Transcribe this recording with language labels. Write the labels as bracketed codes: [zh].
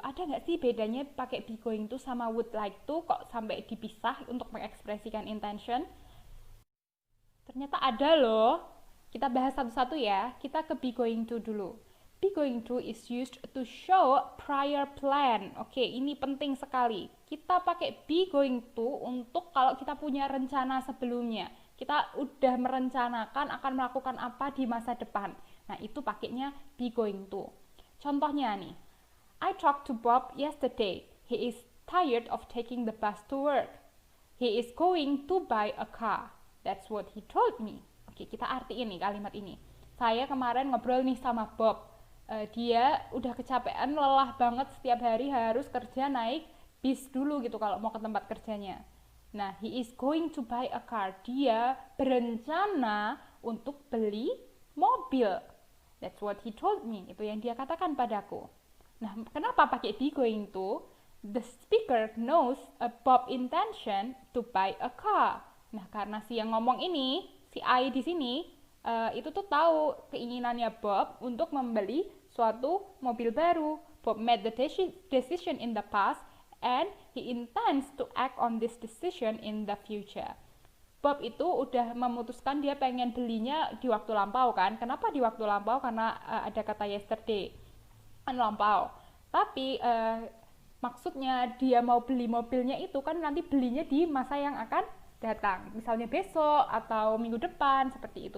[id] Ada nggak sih bedanya pakai be going to sama would like to kok sampai dipisah untuk mengekspresikan intention? Ternyata ada loh. Kita bahas satu-satu ya. Kita ke be going to dulu. [en] be going to is used to show prior plan. [id] Oke, ini penting sekali. Kita pakai be going to untuk kalau kita punya rencana sebelumnya. Kita udah merencanakan akan melakukan apa di masa depan. Nah, itu pakainya be going to. Contohnya nih, [en] I talked to Bob yesterday. He is tired of taking the bus to work. He is going to buy a car. That's what he told me. [id] Oke, kita artiin nih kalimat ini. Saya kemarin ngobrol nih sama Bob. Dia udah kecapean, lelah banget setiap hari harus kerja naik bis dulu gitu kalau mau ke tempat kerjanya. Nah, [en] he is going to buy a car. [id] Dia berencana untuk beli mobil. [en] That's what he told me. [id] Itu yang dia katakan padaku. Nah, kenapa pakai be going to? [en] The speaker knows Bob intention to buy a car. [id] Nah, karena si yang ngomong ini, si I di sini, itu tuh tahu keinginannya Bob untuk membeli suatu mobil baru. [en] Bob made the decision in the past and he intends to act on this decision in the future. [id] Bob itu udah memutuskan dia pengen belinya di waktu lampau kan. Kenapa di waktu lampau? Karena ada kata yesterday, kan lampau. Tapi maksudnya dia mau beli mobilnya itu kan nanti belinya di masa yang akan datang, misalnya besok atau minggu depan, seperti itu.